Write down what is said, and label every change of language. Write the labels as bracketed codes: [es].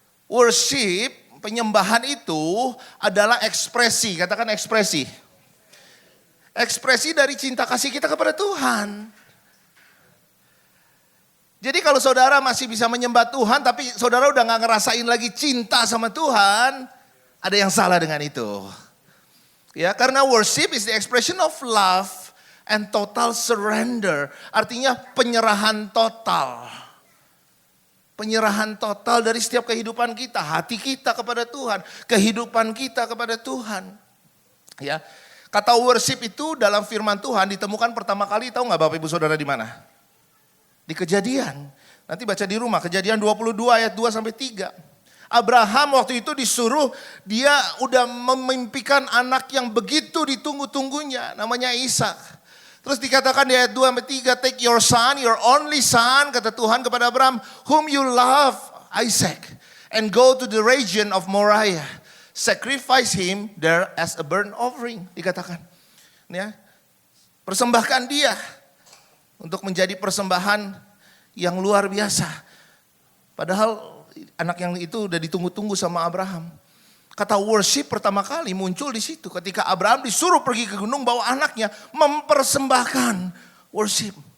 [id] Worship, penyembahan itu adalah ekspresi, katakan ekspresi. Ekspresi dari cinta kasih kita kepada Tuhan. Jadi kalau saudara masih bisa menyembah Tuhan, tapi saudara udah gak ngerasain lagi cinta sama Tuhan, ada yang salah dengan itu. Ya, karena [en] worship is the expression of love and total surrender. [id] Artinya penyerahan total. Penyerahan total dari setiap kehidupan kita, hati kita kepada Tuhan, kehidupan kita kepada Tuhan. Ya, kata worship itu dalam firman Tuhan ditemukan pertama kali, tahu nggak Bapak Ibu Saudara di mana? Di Kejadian. Nanti baca di rumah, Kejadian 22 ayat 2 sampai 3. Abraham waktu itu disuruh, dia udah memimpikan anak yang begitu ditunggu-tunggunya, namanya Ishak. Terus dikatakan di ayat 2 sampai 3, [en] take your son, your only son, [id] kata Tuhan kepada Abraham, [en] whom you love, Isaac, and go to the region of Moriah. Sacrifice him there as a burnt offering, [id] dikatakan. Ya, persembahkan dia untuk menjadi persembahan yang luar biasa. Padahal anak yang itu udah ditunggu-tunggu sama Abraham. Kata worship pertama kali muncul di situ. Ketika Abraham disuruh pergi ke gunung bawa anaknya mempersembahkan worship.